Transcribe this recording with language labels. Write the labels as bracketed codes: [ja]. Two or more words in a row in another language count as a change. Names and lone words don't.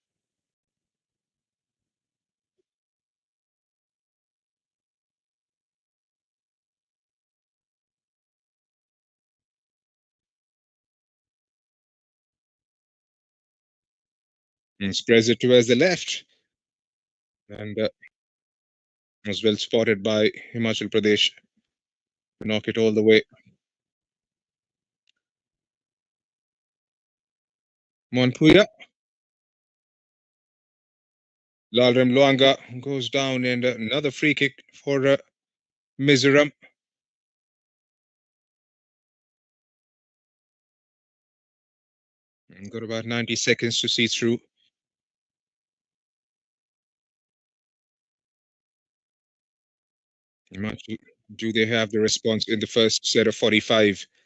[en] And spreads it towards the left. And was well spotted by Himachal Pradesh to knock it all the way. Monpuya. Lalram Luanga goes down, and another free kick for Mizoram. And got about 90 seconds to see through. Much do they have the response in the first set of 45?